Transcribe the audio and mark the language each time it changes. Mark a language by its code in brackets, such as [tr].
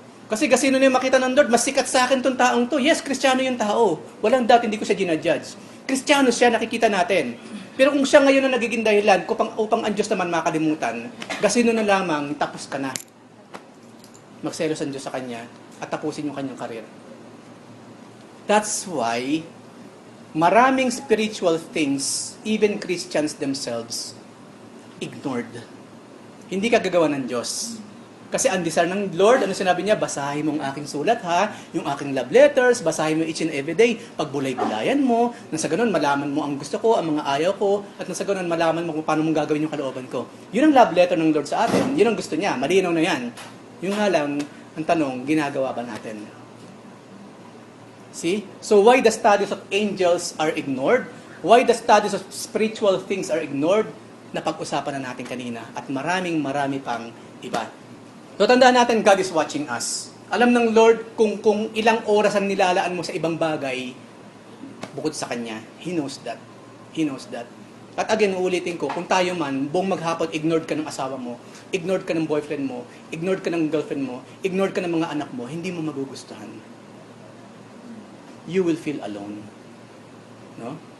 [tl] Kasi sino na yung makita ng Lord, mas sikat sa akin tong taong to. Yes, Kristiyano yung tao. Walang doubt, hindi ko siya ginajudge. Kristiyano siya, nakikita natin. Pero kung siya ngayon na nagiging dahilan upang ang Diyos naman makalimutan, gasino na lamang, tapos ka na. Magselos ang Diyos sa Kanya at tapusin yung kanyang karir. [en] That's why maraming spiritual things, even Christians themselves, ignored. [tl] Hindi ka gagawa ng Diyos. Kasi ang desire ng Lord, ano sinabi niya? Basahin mo ang aking sulat ha, yung aking love letters, basahin mo each and every day, pagbulay-bulayan mo, nang sa ganun malaman mo ang gusto ko, ang mga ayaw ko, at nang sa ganun malaman mo kung paano mong gagawin yung kalooban ko. Yun ang love letter ng Lord sa atin, yun ang gusto niya, malinaw na yan. Yung nga lang, ang tanong, ginagawa ba natin? See? [en] So why the studies of angels are ignored? Why the studies of spiritual things are ignored? [tl] Napag-usapan na natin kanina. At marami pang iba. [en] So tandaan natin, God is watching us. [tl] Alam ng Lord kung ilang oras ang nilalaan mo sa ibang bagay bukod sa Kanya. He knows that. He knows that. At again, uulitin ko, kung tayo man, buong maghapon, ignored ka ng asawa mo, ignored ka ng boyfriend mo, ignored ka ng girlfriend mo, ignored ka ng mga anak mo, hindi mo magugustuhan. You will feel alone. No?